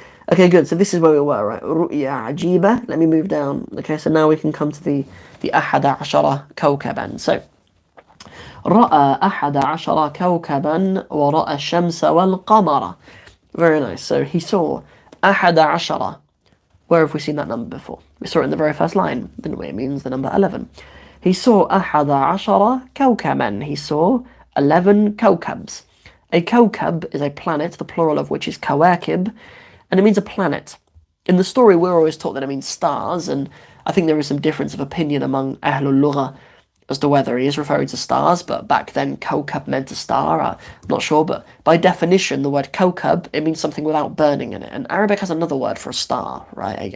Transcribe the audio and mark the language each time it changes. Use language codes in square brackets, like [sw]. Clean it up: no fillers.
[en] Okay, good. So this is where we were, right? [ar] رؤيا عجيبة. [en] Let me move down. Okay, so now we can come to the [ar] أحد عشر كوكبا. So رأى أحد عشر كوكبا ورأى الشمس والقمر. [en] Very nice. So he saw [ar] أحد عشر. [en] Where have we seen that number before? We saw it in the very first line, didn't we? It means the number 11. He saw [ar] أحد عشر كوكبا. [en] He saw 11 kawkabs. A kawkab is a planet, the plural of which is kawakib, and it means a planet. In the story, we're always taught that it means stars, and I think there is some difference of opinion among Ahlul Lugha as to whether he is referring to stars, but back then kawkab meant a star, I'm not sure, but by definition the word kawkab, it means something without burning in it, and Arabic has another word for a star, right?